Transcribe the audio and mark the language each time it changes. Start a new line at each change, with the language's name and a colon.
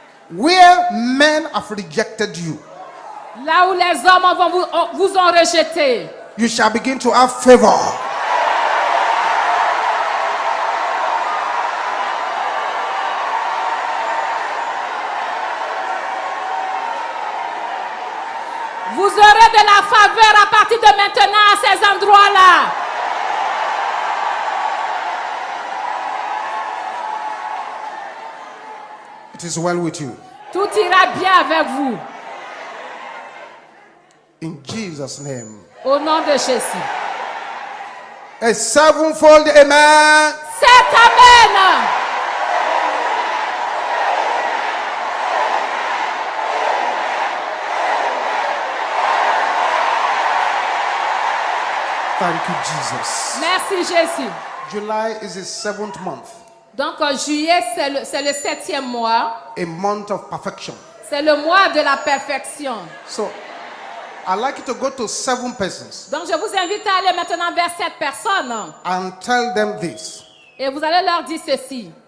English: Where men have rejected you,
French: Là où les hommes vous ont rejeté,
English: you shall begin to have favor.
French: vous aurez de la faveur à partir de maintenant à ces endroits-là.
English: It is well with you.
French: Tout ira bien avec vous.
English: In Jesus' name.
French: Au nom de Jésus.
English: A sevenfold amen.
French: C'est Amen.
English: Thank you, Jesus.
French: Merci Jésus.
English: July is the 7th month,
French: Donc juillet, c'est le 7e mois.
English: a month of perfection.
French: C'est le mois de la perfection.
English: So, I'd like you to go to 7 persons
French: Donc je vous invite à aller maintenant vers 7 personnes.
English: and tell them this.
French: Et vous allez leur dire ceci.